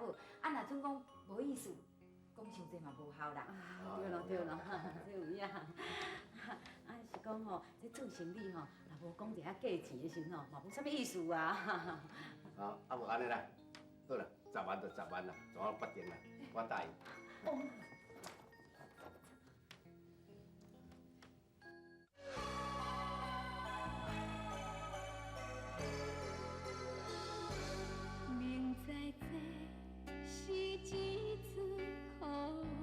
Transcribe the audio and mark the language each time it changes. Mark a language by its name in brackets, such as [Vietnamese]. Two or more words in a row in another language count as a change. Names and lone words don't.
[Min Nan Chinese] 若准讲无意思，讲伤济嘛无效啦。对咯对咯，这有影。是讲吼，这做生意吼，若无讲一下价钱的时候，嘛无啥物意思啊。无安尼啦，好啦，10万就10万啦，怎我决定啦，我答应。明知这是一出苦